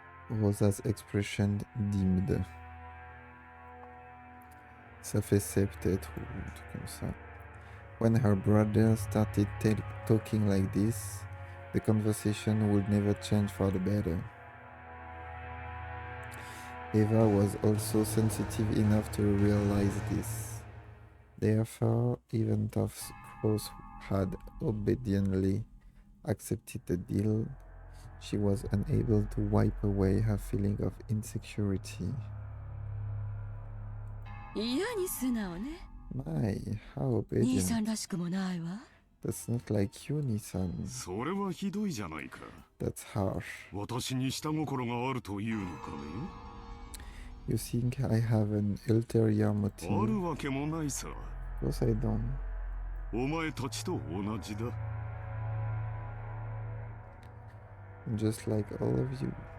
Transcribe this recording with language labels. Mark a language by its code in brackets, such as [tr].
[en] Rosa's expression dimmed. [fr] S'affaissait peut-être ou un truc comme ça. [en] When her brother started talking like this, the conversation would never change for the better. Eva was also sensitive enough to realize this. Therefore, even though Cross had obediently accepted the deal, she was unable to wipe away her feeling of insecurity. [ja] 嫌に素直ね。 [en] My, how [ja] 兄さん [en] obedient. [ja] らしくもないわ。 [en] That's not like you, Nissan. [ja] それはひどいじゃないか。 [en] That's harsh. [ja] 私に下心があるというのかね。 [en] You think I have an ulterior [ja] あ [en] motive? [ja] るわけもないさ。 [en] Of course I don't. [ja] お前たちと同じだ。 [en] I'm just like all of you.